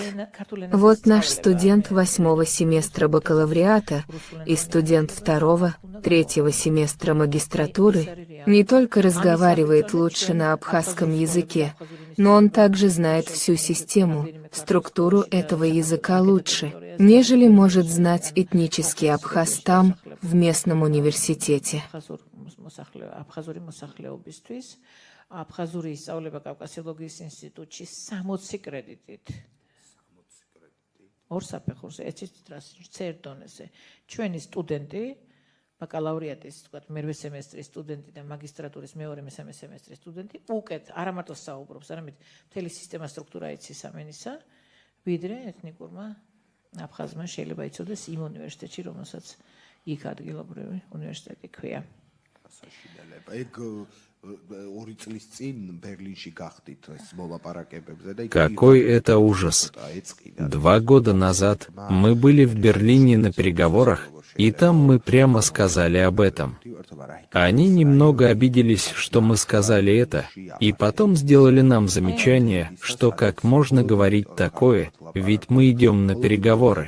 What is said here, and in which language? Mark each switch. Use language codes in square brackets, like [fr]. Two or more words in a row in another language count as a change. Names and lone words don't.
[ru] Вот наш студент 8-го семестра бакалавриата и студент 2-го, 3-го семестра магистратуры не только разговаривает лучше на абхазском языке, но он также знает всю систему, структуру этого языка лучше, нежели может знать этнический абхаз там, в местном университете. [ka] ბაკალავრიატის თქვათ მერვე სემესტრის სტუდენტი და მაგისტრატურის მეორე მესამე სემესტრის სტუდენტი უკეთ არ ამარტო საუბრობს, არამედ მთელი სისტემა სტრუქტურა იცის ამენისა, ვიდრე ეთნიკურმა აფხაზმა შეიძლება იცოდეს იმ უნივერსიტეტში, რომელსაც იქ ადგილობრივი უნივერსიტეტი ქვია. [ru] Какой это ужас! 2 года назад мы были в Берлине на переговорах, и там мы прямо сказали об этом. Они немного обиделись, что мы сказали это, и потом сделали нам замечание, что как можно говорить такое, ведь мы идем на переговоры.